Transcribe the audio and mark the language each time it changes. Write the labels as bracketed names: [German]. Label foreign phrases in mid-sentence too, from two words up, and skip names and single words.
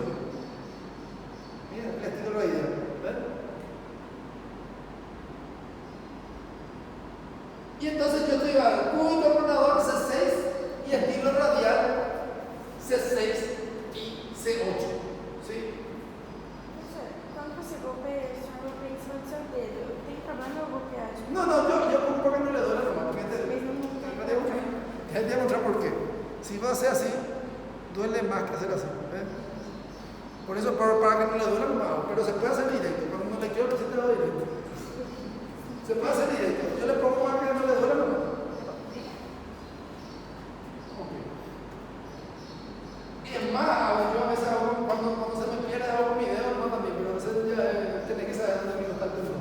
[Spanish] Miren el estilo radial. ¿Ven? Y entonces yo estoy al cúbito pronador C6 y estilo radial C6 y C8. ¿Sí? [Portuguese] Professor, quando você golpeia, o senhor golpeia em cima do seu dedo. Tem problema eu golpear? Tipo, [Spanish] No, yo pongo para que no le duele nomás. [Portuguese] Porque mas não tem [Spanish] te voy a mostrar por qué. Si va a ser así, duele más que hacer así. ¿Ven? Por eso, para que no le duele nomás. Pero se puede hacer directo. Cuando no le quiero, el paciente va directo. Se puede hacer directo. Yo le pongo para que no le duele nomás. Es más, yo a veces cuando se me pierde hago mi dedo, no también, pero a veces ya tenés que saber dónde está el tendón.